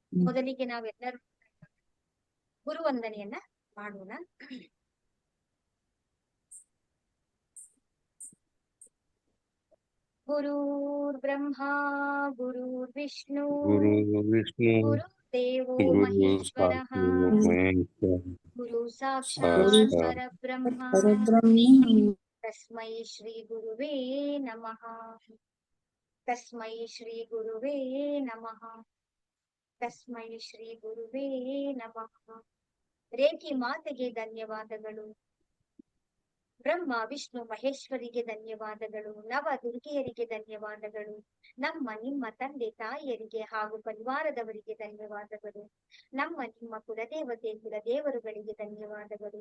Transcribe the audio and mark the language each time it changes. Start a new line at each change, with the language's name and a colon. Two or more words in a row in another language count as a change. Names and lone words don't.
Kannada: ಮೊದಲಿಗೆ ನಾವೆಲ್ಲರೂ ಗುರುವಂದನೆಯನ್ನ ಮಾಡೋಣ.
Sanskrit: ಗುರುರ್ ಬ್ರಹ್ಮ ಗುರುರ್ ವಿಷ್ಣು ಗುರುದೇವೋ ಮಹೇಶ್ವರಃ ಗುರು ಸಾಕ್ಷಾತ್ ಪರಬ್ರಹ್ಮ ತಸ್ಮೈ ಶ್ರೀ ಗುರುವೇ ನಮಃ. ತಸ್ಮೈ ಶ್ರೀ ಗುರುವೇ ನಮಃ. ತಸ್ಮೈ ಶ್ರೀ ಗುರುವೇ ನಮಃ.
Kannada: ರೇಖಿ ಮಾತೆಗೆ ಧನ್ಯವಾದಗಳು. ಬ್ರಹ್ಮ ವಿಷ್ಣು ಮಹೇಶ್ವರಿಗೆ ಧನ್ಯವಾದಗಳು. ನವ ದುರ್ಗೆಯರಿಗೆ ಧನ್ಯವಾದಗಳು. ನಿಮ್ಮ ತಂದೆ ತಾಯಿಯರಿಗೆ ಹಾಗೂ ಪರಿವಾರದವರಿಗೆ ಧನ್ಯವಾದಗಳು. ನಿಮ್ಮ ಕುಲದೇವತೆ ಕುಲದೇವರುಗಳಿಗೆ ಧನ್ಯವಾದಗಳು.